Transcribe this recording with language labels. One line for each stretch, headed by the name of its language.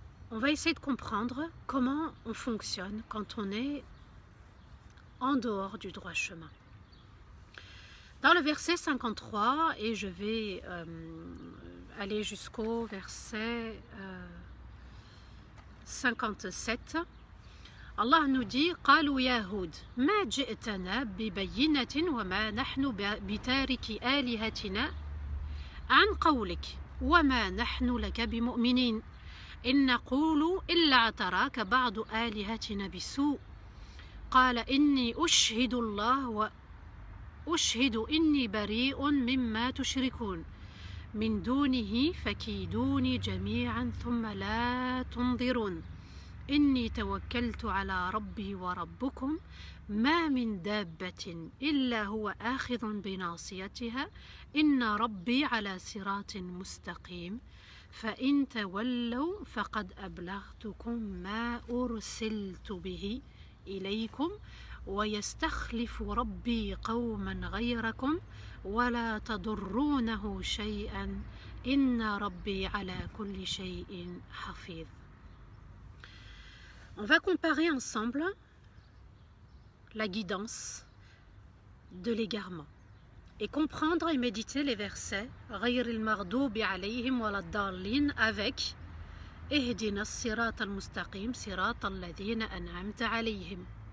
French: On va essayer de comprendre comment on fonctionne quand on est en dehors du droit chemin. Dans le verset 53, et je vais aller jusqu'au verset 57, Allah nous dit
Arabic: قالوا يا هود ما جئتنا ببينة وما نحن بتارك آلهتنا عن قولك وما نحن لك بمؤمنين إن نقول إلا اعتراك بعض آلهتنا بسوء قال إني أشهد الله وأشهد إني بريء مما تشركون من دونه فكيدوني جميعا ثم لا تنظرون إني توكلت على ربي وربكم ما من دابة إلا هو آخذ بناصيتها إن ربي على صراط مستقيم فإن تولوا فقد أبلغتكم ما أرسلت به إليكم ويستخلف ربي قوما غيركم ولا تضرونه شيئا إن ربي على كل شيء حفيظ.
French: On va comparer ensemble la guidance de l'égarement et comprendre et méditer les versets
Arabic: غير المغضوب عليهم ولا الضالين
French: avec
Arabic: اهدنا الصراط المستقيم صراط الذين أنعمت عليهم.